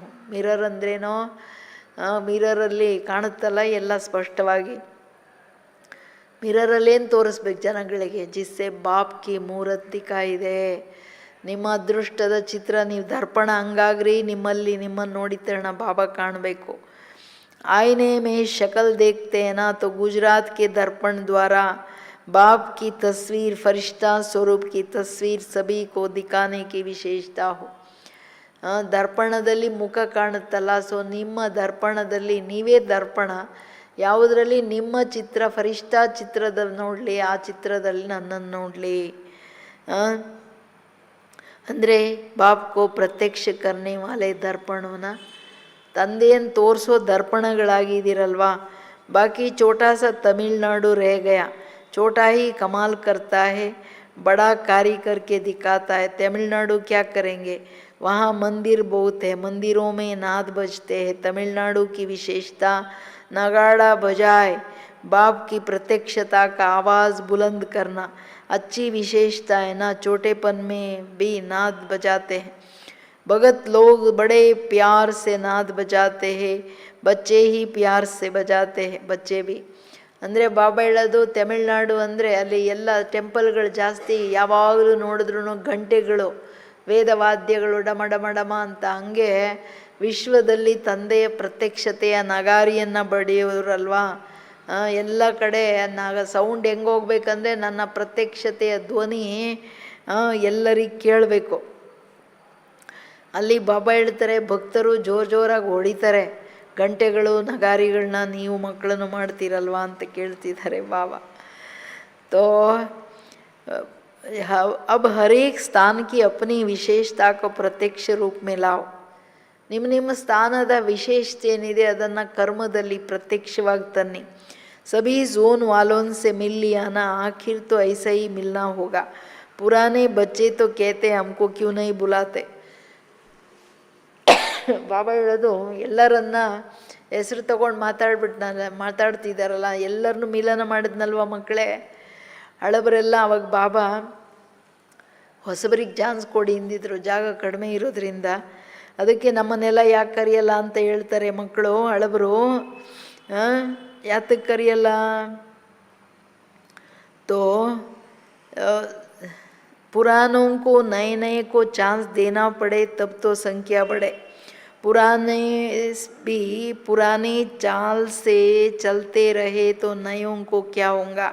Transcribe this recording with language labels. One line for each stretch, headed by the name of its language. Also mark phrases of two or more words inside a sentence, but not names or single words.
Kannada: ಮಿರರ್ ಅಂದ್ರೇನೋ, ಮಿರರಲ್ಲಿ ಕಾಣುತ್ತಲ್ಲ ಎಲ್ಲ ಸ್ಪಷ್ಟವಾಗಿ. ಮಿರರಲ್ಲೇನು ತೋರಿಸ್ಬೇಕು ಜನಗಳಿಗೆ,
Hindi: जिससे बाप की मूरत दिखाई दे.
Kannada: ನಿಮ್ಮ ಅದೃಷ್ಟದ ಚಿತ್ರ ನೀವು ದರ್ಪಣ ಹಂಗಾಗ್ರಿ, ನಿಮ್ಮನ್ನು ನೋಡಿದ ತಕ್ಷಣ ಬಾಬಾ ಕಾಣಬೇಕು.
Hindi: आईने में शक्ल देखते हैं ना, तो गुजरात के दर्पण द्वारा बाप की तस्वीर, फरिश्ता स्वरूप की तस्वीर सभी को दिखाने की विशेषता हो.
Kannada: ದರ್ಪಣದಲ್ಲಿ ಮುಖ ಕಾಣುತ್ತಲ್ಲ, ಸೊ ನಿಮ್ಮ ದರ್ಪಣದಲ್ಲಿ ನೀವೇ ದರ್ಪಣ. ಯಾವುದರಲ್ಲಿ ನಿಮ್ಮ ಚಿತ್ರ, ಫರಿಶ್ತಾ ಚಿತ್ರದಲ್ಲಿ ನೋಡಲಿ, ಆ ಚಿತ್ರದಲ್ಲಿ ನನ್ನನ್ನು ನೋಡಲಿ. ಅಂದರೆ
Hindi: बापको प्रत्यक्ष करने वाले
Kannada: ದರ್ಪಣವನ್ನ, ತಂದೆಯನ್ನು ತೋರಿಸೋ ದರ್ಪಣಗಳಾಗಿದ್ದೀರಲ್ವಾ.
Hindi: बाकी छोटा सा तमिलनाडु रह गया, छोटा ही कमाल करता है, बड़ा कार्य करके दिखाता है. तमिलनाडु क्या करेंगे, वहाँ मंदिर बहुत है, मंदिरों में नाद बजते हैं. तमिलनाडु की विशेषता नगाड़ा बजाए बाप की प्रत्यक्षता का आवाज़ बुलंद करना अच्छी विशेषता है ना. छोटेपन में भी नाद बजाते हैं. भगत लोग बड़े प्यार से नाद बजाते हैं, बच्चे ही प्यार से बजाते हैं, बच्चे भी.
Kannada: ಅಂದರೆ ಬಾಬಾ ಹೇಳೋದು, ತಮಿಳ್ನಾಡು ಅಂದರೆ ಅಲ್ಲಿ ಎಲ್ಲ ಟೆಂಪಲ್ಗಳು ಜಾಸ್ತಿ, ಯಾವಾಗಲೂ ನೋಡಿದ್ರೂ ಗಂಟೆಗಳು, ವೇದವಾದ್ಯಗಳು ಡಮ ಡಮ ಡಮ ಅಂತ. ಹಂಗೆ ವಿಶ್ವದಲ್ಲಿ ತಂದೆಯ ಪ್ರತ್ಯಕ್ಷತೆಯ ನಗಾರಿಯನ್ನು ಬಡಿಯೋರಲ್ವಾ. ಎಲ್ಲ ಕಡೆ ಸೌಂಡ್ ಹೆಂಗೆ ಹೋಗ್ಬೇಕಂದ್ರೆ ನನ್ನ ಪ್ರತ್ಯಕ್ಷತೆಯ ಧ್ವನಿ ಎಲ್ಲರಿಗೆ ಕೇಳಬೇಕು. ಅಲ್ಲಿ ಬಾಬಾ ಹೇಳ್ತಾರೆ, ಭಕ್ತರು ಜೋರಾಗಿ ಹೊಡಿತಾರೆ ಗಂಟೆಗಳು ನಗಾರಿಗಳನ್ನ, ನೀವು ಮಕ್ಕಳನ್ನು ಮಾಡ್ತೀರಲ್ವಾ ಅಂತ ಕೇಳ್ತಿದ್ದಾರೆ ಬಾಬಾ.
Hindi: ತೋ अब हर एक स्थान की अपनी विशेषता को प्रत्यक्ष रूप में लाओ.
Kannada: ನಿಮ್ಮ ಸ್ಥಾನದ ವಿಶೇಷತೆ ಏನಿದೆ ಅದನ್ನು ಕರ್ಮದಲ್ಲಿ ಪ್ರತ್ಯಕ್ಷವಾಗಿ ತನ್ನಿ.
Hindi: सभी जोन वालों से मिल लिया ना, आखिर तो ऐसा ही मिलना होगा. पुराने बच्चे तो कहते हमको क्यों नहीं बुलाते.
Kannada: ಬಾಬಾ ಹೇಳೋದು, ಎಲ್ಲರನ್ನ ಹೆಸರು ತಗೊಂಡು ಮಾತಾಡ್ತಿದ್ದಾರಲ್ಲ, ಎಲ್ಲರನ್ನೂ ಮಿಲನ ಮಾಡಿದ್ನಲ್ವ ಮಕ್ಕಳೇ. ಹಳಬರೆಲ್ಲ ಅವಾಗ ಬಾಬಾ ಹೊಸಬರಿಗೆ ಚಾನ್ಸ್ ಕೊಡಿ ಎಂದಿದ್ರು, ಜಾಗ ಕಡಿಮೆ ಇರೋದ್ರಿಂದ. ಅದಕ್ಕೆ ನಮ್ಮನ್ನೆಲ್ಲ ಯಾಕೆ ಕರೆಯಲ್ಲ ಅಂತ ಹೇಳ್ತಾರೆ ಮಕ್ಕಳು. ಹಳಬರು ಯಾತಕ್ಕೆ ಕರೆಯಲ್ಲ?
Hindi: तो पुरानों को नए नए को चांस देना पड़े, तब तो संख्या बढ़े. पुराने भी पुराने चाल से चलते रहे तो नयों को क्या होगा.